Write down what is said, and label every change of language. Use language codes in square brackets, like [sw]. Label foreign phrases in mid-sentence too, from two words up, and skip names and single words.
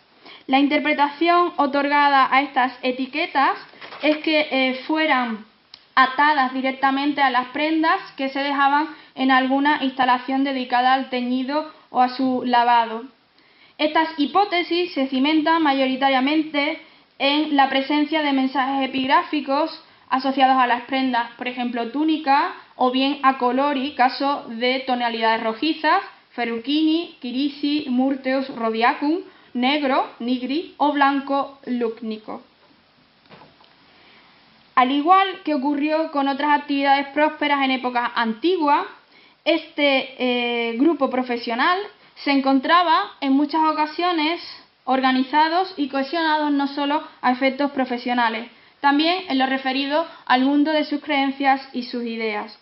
[es] La interpretación otorgada a estas etiquetas es que fueran atadas directamente a las prendas que se dejaban en alguna instalación dedicada al teñido o a su lavado. Estas hipótesis se cimentan mayoritariamente en la presencia de mensajes epigráficos asociados a las prendas, por ejemplo túnica, o bien a colori, caso de tonalidades rojizas, ferrucini, kirisi, murteus, rodiacum, negro, nigri o blanco, lucnico. Al igual que ocurrió con otras actividades prósperas en épocas antiguas, este grupo profesional se encontraba en muchas ocasiones organizados y cohesionados no solo a efectos profesionales, también en lo referido al mundo de sus creencias y sus ideas.